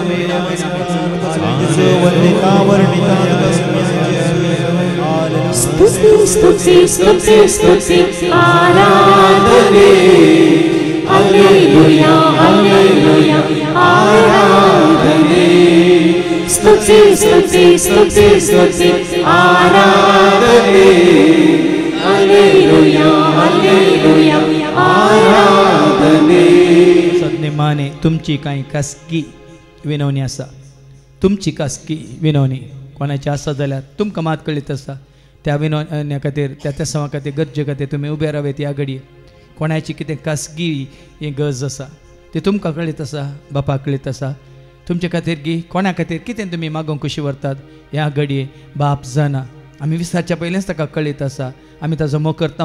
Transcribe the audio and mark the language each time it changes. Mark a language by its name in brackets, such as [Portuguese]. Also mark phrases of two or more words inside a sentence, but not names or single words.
[Kannada] स्तुति ಸ್ತುತಿ ಸ್ತುತಿ ಸ್ತುತಿ ಆರಾಧನೆ ಹಲ್ಲೆಲೂಯ ಹಲ್ಲೆಲೂಯ ಆರಾಧನೆ ಸ್ತುತಿ ಸ್ತುತಿ ಸ್ತುತಿ ಸ್ತುತಿ ಆರಾಧನೆ ಹಲ್ಲೆಲೂಯ ಹಲ್ಲೆಲೂಯ आराधने [Konkani] सज्ञमाने तुमची काही खासगी विनवणी आसा तुमची खासगी विनवणी कोणाची आसा जाल्यार तुमकां मात कळीत आसा त्या विनवण्या खातीर त्या तेसावा खातीर गरजे खातीर तुमी उबे रावेत ह्या घडये कोणाची कितें खासगी ही गरज आसा ती तुमकां कळीत आसा बापाक कळीत आसा तुमचे खातीर गी कोणा खातीर कितें तुमी मागोवंक कशी व्हरतात ह्या घडये बाप जाणा आमी विसरच्या पयलेंच ताका कळीत आसा आमी ताजो मोग करता